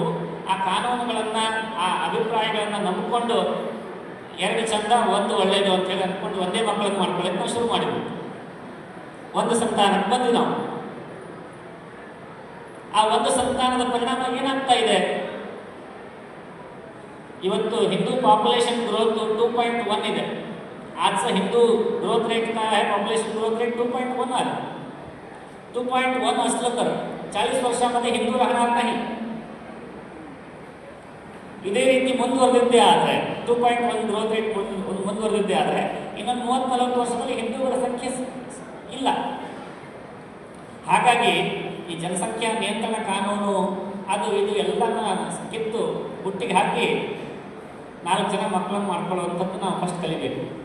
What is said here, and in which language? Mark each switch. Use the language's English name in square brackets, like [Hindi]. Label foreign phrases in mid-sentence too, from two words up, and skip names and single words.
[Kannada] ಆ ಕಾನೂನುಗಳನ್ನು, ಆ ಅಭಿಪ್ರಾಯಗಳನ್ನು ನಂಬಿಕೊಂಡು 2 ಚಂದ 1 ಒಳ್ಳೆಯದು ಅಂತೇಳಿ ಅಂದ್ಕೊಂಡು ಒಂದೇ ಮಕ್ಕಳನ್ನು ಮಾಡ್ಕೊಳ್ಳೋಕೆ ನಾವು ಶುರು ಮಾಡಿದ್ವಿ. 1 ಸಂತಾನಕ್ಕೆ ಬಂದ್ವಿ ನಾವು. ಆ 1 ಸಂತಾನದ ಪರಿಣಾಮ ಏನಾಗ್ತಾ ಇದೆ? ಇವತ್ತು ಹಿಂದೂ ಪಾಪ್ಯುಲೇಷನ್ ग्रोथ 2.1 ಇದೆ. [Marathi] आजचं हिंदू ग्रोथ रेट काय आहे? पॉप्युलेशन ग्रोथ रेट 2.1 आहे. 2.1 असलं तर 40 ವರ್ಷಾमध्ये ಹಿಂದೂ राहणार नाही. [Kannada] ಇದೇ ರೀತಿ ಮುಂದುವರೆದಿದ್ದೇ ಆದರೆ 2.1 ಗ್ರೋತ್ ರೇಟ್ ಮುಂದುವರೆದಿದ್ದೇ ಆದರೆ ಇನ್ನೊಂದು 30-40 ವರ್ಷದಲ್ಲಿ ಹಿಂದೂಗಳ ಸಂಖ್ಯೆ ಇಲ್ಲ. ಹಾಗಾಗಿ ಈ ಜನಸಂಖ್ಯಾ ನಿಯಂತ್ರಣ ಕಾನೂನು ಅದು ಇದು ಎಲ್ಲನೂ ಕಿತ್ತು ಬುಟ್ಟಿಗೆ ಹಾಕಿ 4 ಜನ ಮಕ್ಕಳನ್ನು ಮಾಡ್ಕೊಳ್ಳುವಂಥದ್ದು ನಾವು ಫಸ್ಟ್ ಕಲಿಬೇಕು.